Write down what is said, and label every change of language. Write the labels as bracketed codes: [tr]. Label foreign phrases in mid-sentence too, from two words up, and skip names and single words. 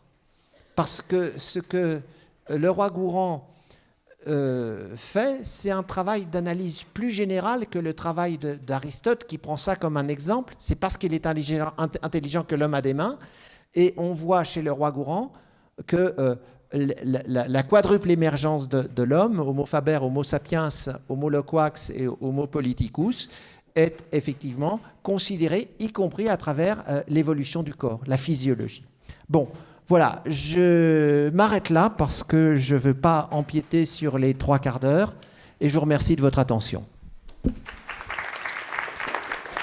[fr] Parce que ce que Leroi-Gourhan fait, c'est un travail d'analyse plus général que le travail d'Aristote, qui prend ça comme un exemple. C'est parce qu'il est intelligent que l'homme a des mains. Et on voit chez Leroi-Gourhan que la quadruple émergence de l'homme, [la] Homo faber, Homo sapiens, Homo loquax et Homo politicus, [fr] est effectivement considérée, y compris à travers l'évolution du corps, la physiologie. Bon, voilà, je m'arrête là parce que je ne veux pas empiéter sur les 3 quarts d'heure et je vous remercie de votre attention.